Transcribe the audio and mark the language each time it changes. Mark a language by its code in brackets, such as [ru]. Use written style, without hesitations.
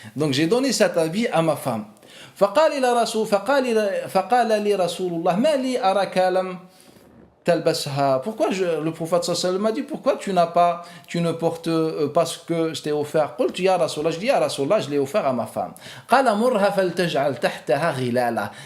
[fr] Donc j'ai donné cet habit à ma femme. [ar] فقال لي رسول الله ما لي أراك لم تلبسها. [fr] Pourquoi le prophète [ar] sallallahu alayhi wa sallam [fr] m'a dit pourquoi tu ne portes pas ce que je t'ai offert. [ar] قلت يا رسول الله, [fr] je dis [ar] يا رسول الله, [fr] je l'ai offert à ma femme. [ar] قال مرها فلتجعل تحتها غلالا.